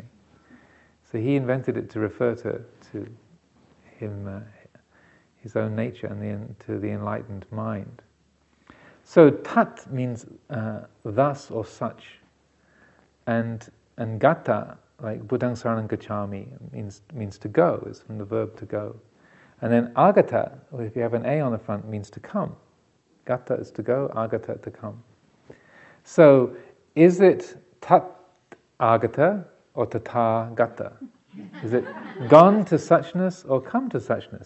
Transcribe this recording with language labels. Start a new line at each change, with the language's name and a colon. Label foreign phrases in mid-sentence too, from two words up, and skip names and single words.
English: So he invented it to refer to him, his own nature, and to the enlightened mind. So tat means thus or such, and gata, like
Pali: buddhaṃ saranam gacchāmi,
English: means to go. It's from the verb to go. And then agata, if you have an a on the front, means to come. Gata is to go, agata to come. So is it
Pali: tat agata
English: or
Pali: tata gata?
English: Is it gone to suchness or come to suchness?